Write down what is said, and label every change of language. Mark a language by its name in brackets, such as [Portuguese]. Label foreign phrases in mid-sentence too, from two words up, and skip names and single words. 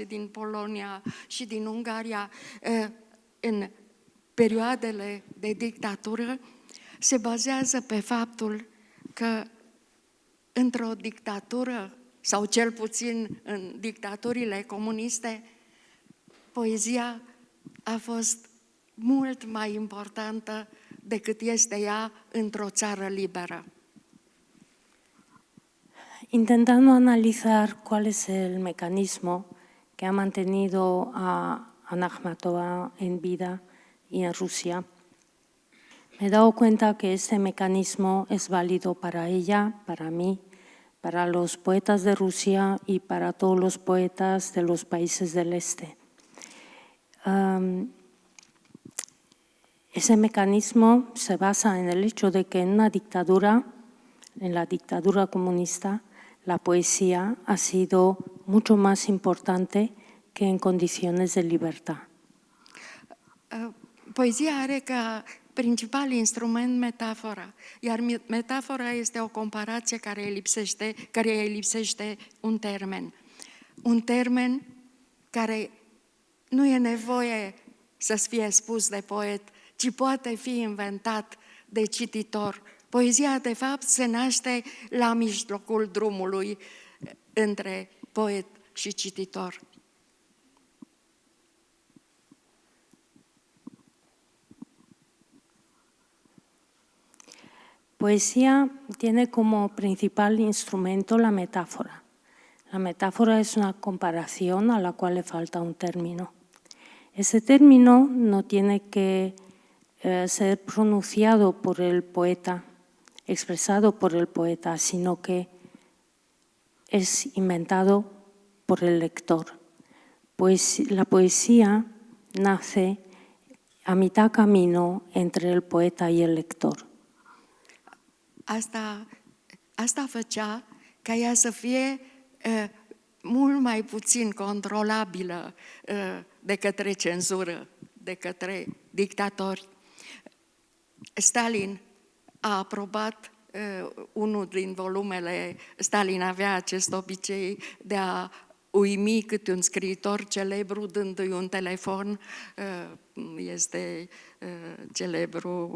[Romanian] din Polonia, și din Ungaria, în perioadele de dictatură, se bazează pe faptul că într-o dictatură, sau cel puțin în dictaturile comuniste, poezia a fost mult mai importantă decât este ea într-o țară liberă. [Spanish] Intentando analizar cuál es el mecanismo que ha mantenido a Ana Akhmatova en vida y en Rusia, me he dado cuenta que este mecanismo es válido para ella, para mí, para los poetas de Rusia y para todos los poetas de los países del este. Ese mecanismo se basa en el hecho de que en una dictadura, en la dictadura comunista, la poesía ha sido mucho más importante que en condiciones de libertad. [Romanian] Poezia are ca principal instrument metafora, iar metafora este o comparație care îi lipsește un termen. Un termen care nu e nevoie să fie spus de poet, ci poate fi inventat de cititor. Poezia, de fapt, se naște la mijlocul drumului între poet și cititor. [Spanish] Poesía tiene como principal instrumento la metáfora. La metáfora es una comparación a la cual le falta un término. Ese término no tiene que ser pronunciado por el poeta, expresado por el poeta, sino que es inventado por el lector. Pues la poesía nace a mitad camino entre el poeta y el lector. [Romanian] Asta făcea ca ea să fie mult mai puțin controlabilă de către cenzură, de către dictatori. Stalin a aprobat unul din volumele, Stalin avea acest obicei de a uimi câte un scriitor celebru dându-i un telefon, este celebru.